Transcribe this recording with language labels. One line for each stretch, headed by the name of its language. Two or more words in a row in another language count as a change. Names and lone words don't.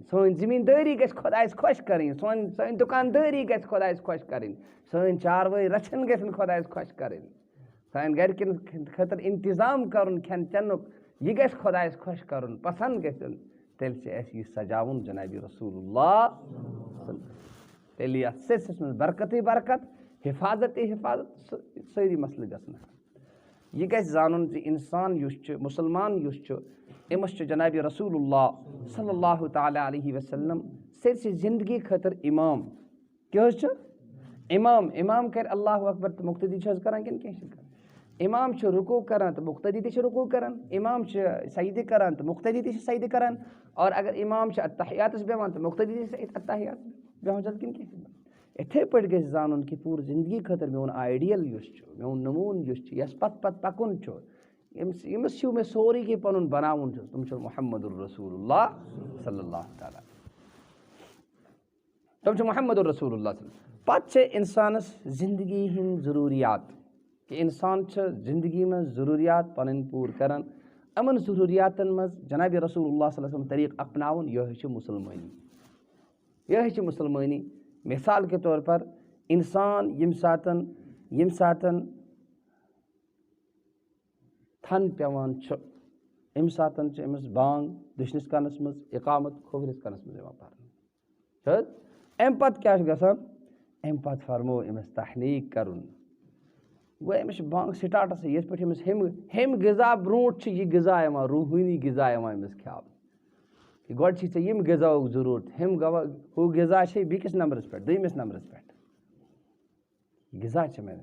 Kashmiri: سٲنۍ زٔمیٖندٲری گژھِ خۄدایس خۄش کَرٕنۍ، سٲنۍ دُکاندٲری گژھِ خۄدایس خۄش کَرٕنۍ، سٲنۍ چاروٲے رچھن گژھن خۄدایس خۄش کَرٕنۍ، سانہِ گرِکٮ۪ن خٲطرٕ انتظام کرُن کھٮ۪ن چٮ۪نُک یہِ گژھِ خۄدایس خۄش کرُن، پسنٛد گژھُن، تیٚلہِ چھِ اَسہِ یہِ سجاوُن جنابِ رسول اللہ، تیٚلہِ یتھ سِلسِلس منٛز برکتٕے برکت، حفاظتٕے حفاظت، سٲری مسلہٕ گژھن. یہِ گژھِ زانُن زِ اِنسان یُس چھُ مُسلمان یُس چھُ أمِس چھُ جنابِ رسول اللہ
Arabic: صلی اللہ تعالیٰ علیہ وسلم
Kashmiri: سٲرسٕے زندگی خٲطرٕ اِمام. کیٛاہ حظ چھُ اِمام؟ اِمام کرِ
Arabic: اللہ اکبر
Kashmiri: تہٕ مُقتدی چھِ حظ کران کِنہٕ کیٚنٛہہ چھِ کران؟ اِمام چھُ رُکوٗع کران تہٕ مُقتدی تہِ چھِ رُکوٗع کران، اِمام چھِ سجدٕ کران تہٕ مُقتدی تہِ چھِ سجدٕ کران، اور اگر اِمام چھِ اتحیاتس بیٚہوان تہٕ مُقتدی تہِ چھِ اتحیاتس بیٚہوان چھِ کِنہٕ کیٚنٛہہ چھِ. یِتھٕے پٲٹھۍ گژھِ زانُن کہِ پوٗرٕ زندگی خٲطرٕ میون آیڈیل یُس چھُ، میون نموٗن یُس چھُ، یس پتہٕ پکُن چھُ، ییٚمِس ہیوٗ مےٚ سورُے کینٛہہ پنُن بناوُن چھُ، تِم چھِ
Arabic: محمد الرسول اللہ صلی اللہ تعالیٰ،
Kashmiri: تِم چھِ
Arabic: محمد الرسول اللہ.
Kashmiri: پتہٕ چھِ انسانس زندگی ہٕنٛدۍ ضروٗریات، کہِ انسان چھُ زندگی منٛز ضروٗریات پنٕنۍ پوٗرٕ کران، یِمن ضروٗریاتن منٛز جنابِ رسول اللہ
Arabic: صلی اللہ علیہ وسلم
Kashmiri: طریٖقہٕ اپناوُن، یِہوے چھِ مُسلمٲنی، یِہوے چھِ مُسلمٲنی.
Urdu: مثال کے طور پر
Kashmiri: انسان ییٚمہِ ساتہٕ تھن پیٚوان چھُ، اَمہِ ساتہٕ چھِ أمِس بانگ دٔچھنِس کَنس منٛز، اقامت کھوورِس کَنس منٛز یِوان پرنہٕ، چھِ حظ. اَمہِ پتہٕ کیٛاہ چھُ گژھان؟ اَمہِ پتہٕ فرمو أمِس تحنیٖق کرُن، گوٚو أمِس چھِ بانگ سِٹاٹسٕے، یِتھ پٲٹھۍ أمِس ہیٚمہِ غذا برونٛٹھ چھِ یہِ غذا یِوان، روٗحٲنی غذا یِوان أمِس کھیاونہٕ، کہِ گۄڈٕ چھِ ژےٚ ییٚمہِ غذاہُک ضروٗرت، ہُہ غذا چھے بیٚکِس نمبرس پٮ۪ٹھ، دوٚیمِس نمبرس پٮ۪ٹھ غذا چھِ مےٚ.